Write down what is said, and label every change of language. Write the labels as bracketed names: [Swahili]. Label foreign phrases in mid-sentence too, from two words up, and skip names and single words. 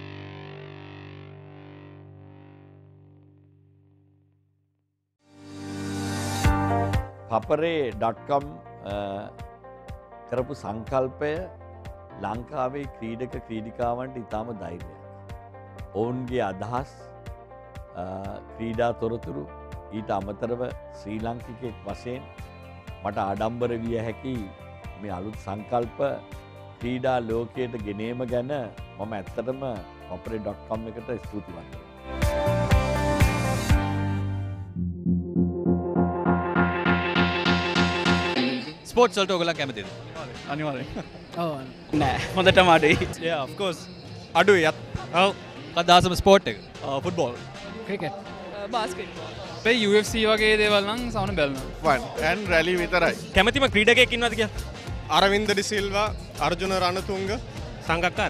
[Sinhala] ThePapare.com කරපු සංකල්පය ලංකාවේ ක්‍රීඩක ක්‍රීඩිකාවන්ට ඉතාම ධෛර්යයක්. ඔවුන්ගේ අදහස් ක්‍රීඩා තොරතුරු ඊට අමතරව ශ්‍රී ලංකිකෙක් වශයෙන් මට ආඩම්බර විය හැකි මේ අලුත් සංකල්ප ක්‍රීඩා ලෝකයට ගෙනීම ගැන මම ඇත්තටම ThePapare.com එකට ස්තුතිවන්තයි. ස්පෝර්ට්ස් වලට ඔයගොල්ලෝ කැමතිද? අනිවාර්යෙන්. ඔව්. නෑ හොඳටම අඩුයි. [English] Yeah, of course. [Sinhala] අඩුයි. ඔව්. කද්දාසම ස්පෝර්ට් එක. ෆුට්බෝල්. ක්‍රිකට්. බාස්කට්බෝල්. අපේ UFC වගේ දේවල් නම් සවන බැලනවා. වන් ඇන් රැලි විතරයි. කැමතිම ක්‍රීඩකයෙක් ඉන්නවද කියලා? අරවින්ද ඩිසිල්වා, අර්ජුන රණතුංග, සංගක්කාර.